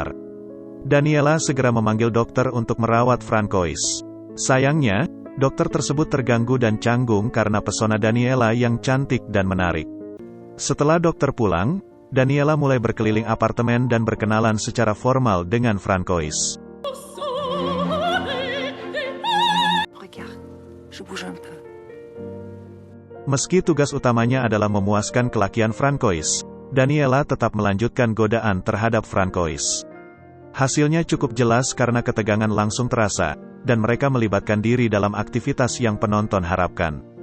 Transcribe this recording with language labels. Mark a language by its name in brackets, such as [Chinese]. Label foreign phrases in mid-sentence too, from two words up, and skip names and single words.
[Indonesian] Daniela segera memanggil dokter untuk merawat Francois. Sayangnya, dokter tersebut terganggu dan canggung karena pesona Daniela yang cantik dan menarik. Setelah dokter pulang, Daniela mulai berkeliling apartemen dan berkenalan secara formal dengan Francois. [French] Regarde, je bouge un peu. [Indonesian] Meski tugas utamanya adalah memuaskan kelakian Francois, Daniela tetap melanjutkan godaan terhadap Francois. Hasilnya cukup jelas karena ketegangan langsung terasa, dan mereka melibatkan diri dalam aktivitas yang penonton harapkan.